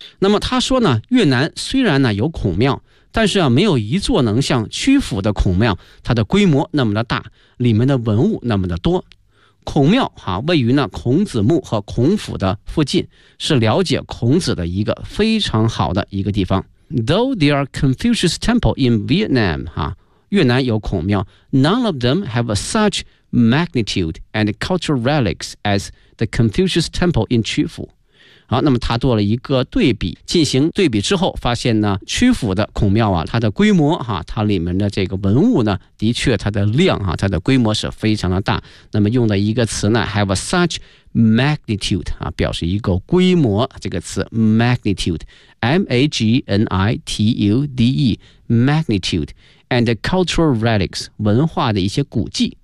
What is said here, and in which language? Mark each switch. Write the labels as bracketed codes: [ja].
[zh] 那么他说呢，越南虽然呢有孔庙，但是啊没有一座能像曲阜的孔庙它的规模那么的大，里面的文物那么的多。孔庙啊位于呢孔子墓和孔府的附近，是了解孔子的一个非常好的一个地方。 [en] Though there are Confucius temple in Vietnam、 [zh] 啊、越南有孔庙， [en] None of them have such magnitude and cultural relics as the Confucius temple in 曲阜。 [zh] 好，那么他做了一个对比，进行对比之后发现呢曲阜的孔庙啊它的规模啊它里面的这个文物呢的确它的量啊它的规模是非常的大。那么用的一个词呢 [en] have such magnitude [zh] 啊表示一个规模，这个词 magnitude M-A-G-N-I-T-U-D-E magnitude [en] and the cultural relics [zh] 文化的一些古迹。